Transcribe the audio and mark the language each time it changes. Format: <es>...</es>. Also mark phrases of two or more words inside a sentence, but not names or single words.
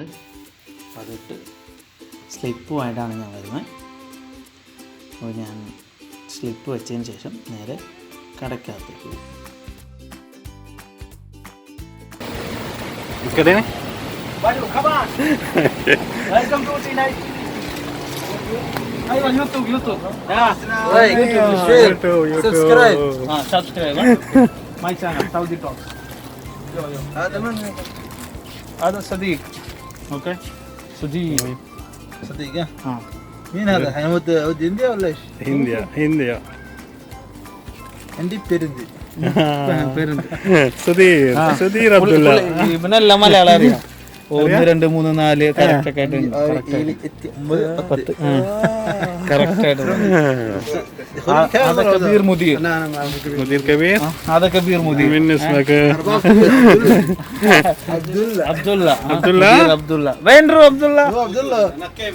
<ml>അപ്പോൾ അതിട്ട് സ്ലിപ്പുമായിട്ടാണ് ഞാൻ വരുന്നത്. അപ്പോൾ ഞാൻ സ്ലിപ്പ് വെച്ചതിന് ശേഷം നേരെ കടക്കകത്തേക്ക് പോകും.</ml> <en>ايوه YouTube like share subscribe subscribe my channel سعودي توك.</en> <ar>هذا من هذا صديق. اوكي صديق ها مين هذا حيمود هندية ولا ايش؟ هندية عندي بيرندي</ar> <ml>സുധീർ അബ്ദുള്ള. ഇവനെല്ലാം മലയാളം അറിയാം. 1 2 3 4 കറക്റ്റ് ഒക്കെ ആയിട്ട്</ml> <ar>هذا كبير مدير. مدير كبير. هذا كبير مدير. من اسمك؟ عبد الله. وين رو عبد الله؟ انا كيف</ar>